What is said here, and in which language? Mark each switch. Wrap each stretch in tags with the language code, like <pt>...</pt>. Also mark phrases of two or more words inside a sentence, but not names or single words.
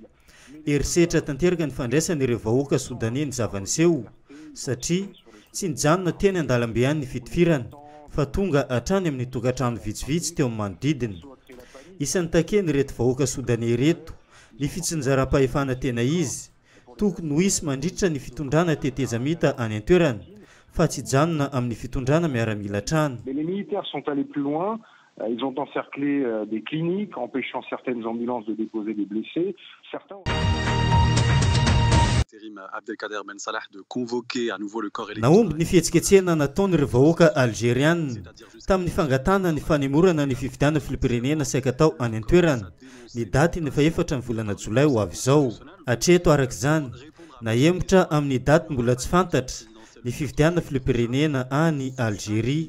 <mg>Erisetra tanteraka ny fandraisan'ireo vahoaka Soudanais ny zavaniseho satria tsy nijanona teny andalambe ihany ny fitifirana fa tonga hatrany amin'ny tokantrano vitsivitsy teo amin'ny manodidina. Isan'ny takeny reto vahoaka Soudanais reto ny fitsinjaram-pahefana tena izy tokony ho isy mandritra ny fitondrana tetezamita any an-toerana fa tsy janona amin'ny fitondrana miaramila trano.</mg> <fr>Les militaires sont allés plus loin. Ils ont encerclé des cliniques, empêchant certaines ambulances de déposer des blessés. Certains Abdelkader Ben Salah de convoquer à nouveau le corps électoral.</fr> <mg>Naomby ny fihetsiketsehana nataon'ireo vahoaka algérienne tamin'ny fangatana ny fanemorana ny fifidiana filopirenena saika tao any an-toerana ny daty ny faefatra ny volana jolay ho avy izao. Hatreto arak'izany nahemotra amin'ny daty mbola tsy fantatra ny fifidiana filopirenena any Algérie.</mg>